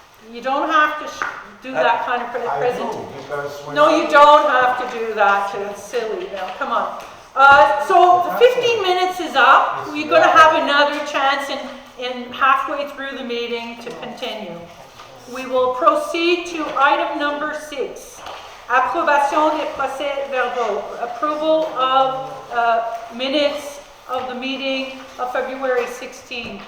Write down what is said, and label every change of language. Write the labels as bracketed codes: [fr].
[en] You don't have to do that kind of I present. do, because when No, I- you don't have to do that. It's silly. Now, come on. So the 15 minutes is up. We're going to have another chance in halfway through the meeting to continue. We will proceed to item number 6. [fr] Approbation des procès-verbaux. [en] Approval of minutes of the meeting of February 16.